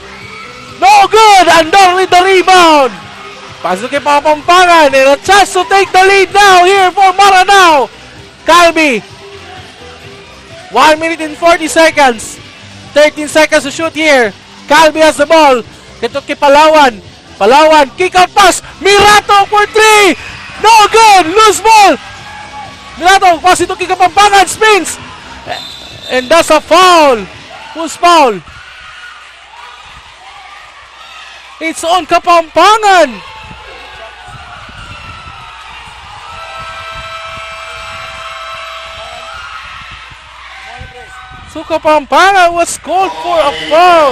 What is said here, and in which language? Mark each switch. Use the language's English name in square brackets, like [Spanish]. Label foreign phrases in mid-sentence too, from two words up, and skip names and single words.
[English] No good. Andor with the rebound. [Filipino] Pasok kay [English] Kapampangan. And a chance to take the lead now here for Maranao. Calvi. 1 minute and 40 seconds. 13 seconds to shoot here. Calvi has the ball. [Filipino] Ito kay Palawan. Palawan, [English] kick out pass. Mirato for 3. No good. Loose ball. Mirato, pass [Filipino] ito kay [English] Kapampangan. Spins. And that's a foul. Who's foul? It's on Kapampangan. So Kapampangan was called for a foul.